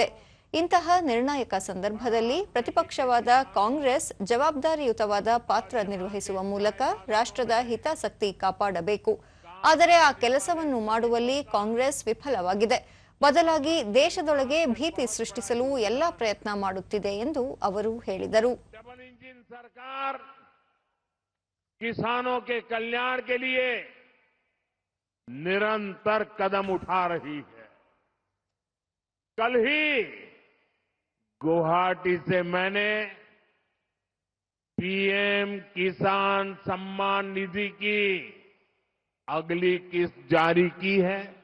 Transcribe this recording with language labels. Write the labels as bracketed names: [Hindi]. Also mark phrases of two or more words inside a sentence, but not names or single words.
[Kannada] ಇಂತಹ ನಿರ್ಣಾಯಕ ಸಂದರ್ಭದಲ್ಲಿ ಪ್ರತಿಪಕ್ಷವಾದ ಕಾಂಗ್ರೆಸ್ ಜವಾಬ್ದಾರಿಯುತವಾದ ಪಾತ್ರ ನಿರ್ವಹಿಸುವ ಮೂಲಕ ರಾಷ್ಟ್ರದ ಹಿತಾಸಕ್ತಿ ಕಾಪಾಡಬೇಕು. ಆದರೆ ಆ ಕೆಲಸವನ್ನು ಮಾಡುವಲ್ಲಿ ಕಾಂಗ್ರೆಸ್ ವಿಫಲವಾಗಿದೆ. ಬದಲಾಗಿ ದೇಶದೊಳಗೆ ಭೀತಿ ಸೃಷ್ಟಿಸಲು ಎಲ್ಲಾ ಪ್ರಯತ್ನ ಮಾಡುತ್ತಿದೆ ಎಂದು ಅವರು ಹೇಳಿದರು. [English] double engine [Hindi] सरकार किसानों के कल्याण के लिए निरंतर कदम उठा रही है। कल ही गुवाहाटी से मैंने पीएम किसान सम्मान निधि की अगली किस्त जारी की है।